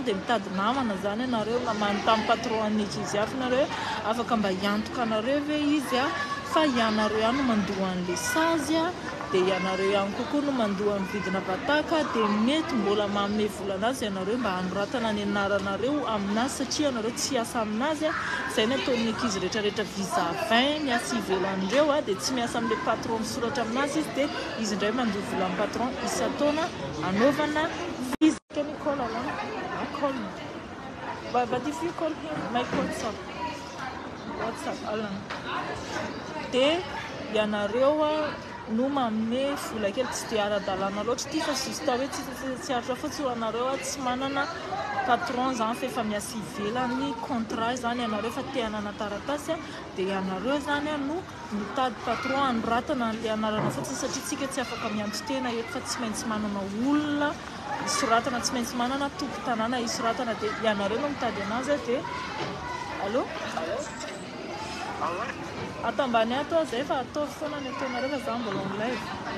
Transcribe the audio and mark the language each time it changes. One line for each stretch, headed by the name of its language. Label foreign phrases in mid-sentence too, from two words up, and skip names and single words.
Malagasy: dia mitady namana zany ianareo na manontany patron an'eky izy hafa nareo afaka mba hiantoka anareo ve izy fa ianareo ihany no mandoa an'ilay sazy dia ianareo ihany kokoa no mandoa ny vidina bataka dia mety mbola manome vola anazy ianareo mba hanoratana ny anaranareo aminazy satria ianareo tsy hiasa aminazy izay ny ataon'ny ankizy rehetrarehetra visa 20 miasa ivelan'ireo dia tsy miasa amin'ilay patron misoratra aminazy izy dia izy indray mandoa vola amin'ny patron isa-taona anaovana visa.
English: Can you call Alan? I'll call him. But if you call him, my WhatsApp Alan.
Malagasy: Dia ianareo no manome vola kely tsy dia ara-dalàna loatra ity fa juste hoe tsy aritra fotsy ho anareo tsy manana patron zany fa efa miasa ivelany contrat zany ianareo fa te hanana taratasy dia ianareo zany no mitady patron anoratana an'ilay anarana fotsiny satria tsika tsy afaka miantso tena eto fa tsy maintsy manana olona hisoratana tsy maintsy manana tompo-tanàna hisoratana dia ianareo no mitady anazy dia allo atao ambany ato zay fa atao foana ny ataonareo fa za mbola
French: en live.